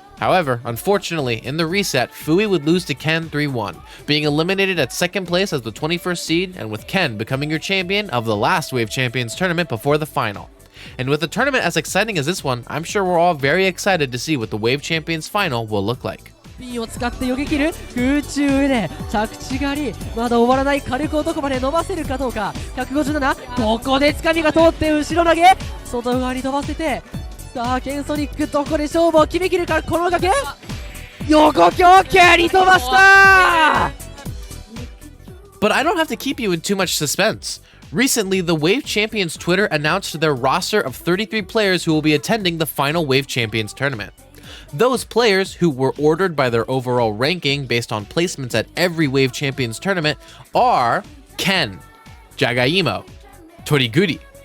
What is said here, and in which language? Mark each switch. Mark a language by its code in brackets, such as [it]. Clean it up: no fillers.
[en] However, unfortunately, in the reset, Fui would lose to Ken 3-1, being eliminated at second place as the 21st seed, and with Ken becoming your champion of the last Wave Champions tournament before the final. And with a tournament as exciting as this one, I'm sure we're all very excited to see what the Wave Champions final will look like. [ja] ピンを使って避け切る空中で着地狩りまだ終わらない火力をどこまで伸ばせるかどうか157ここで掴みが通って後ろ投げ外側に飛ばせてさあケンソニックどこで勝負を決めきるかこの崖横強蹴り飛ばした [en] But I don't have to keep you in too much suspense. Recently, the Wave Champions Twitter announced their roster of 33 players who will be attending the final Wave Champions tournament. Those players, who were ordered by their overall ranking based on placements at every Wave Champions tournament, are Ken, Jagaimo, Toriguri,